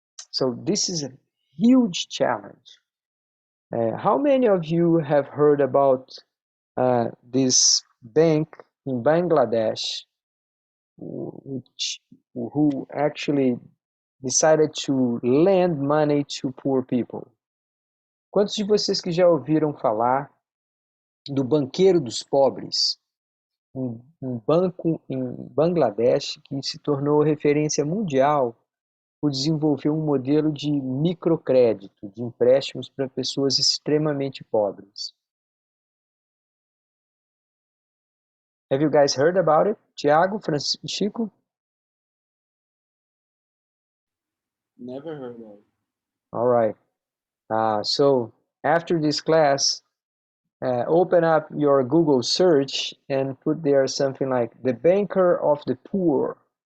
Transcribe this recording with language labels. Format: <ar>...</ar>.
<en>So this is a huge challenge. How many of you have heard about this bank in Bangladesh who actually decided to lend money to poor people?</en> <pt>Quantos de vocês que já ouviram falar do banqueiro dos pobres? Um banco em Bangladesh que se tornou referência mundial por desenvolver um modelo de microcrédito, de empréstimos para pessoas extremamente pobres.</pt> <en>Have you guys heard about it? Tiago, Francisco? Never heard of it. All right. So after this class, open up your Google search and put there something like the banker of the poor.</en>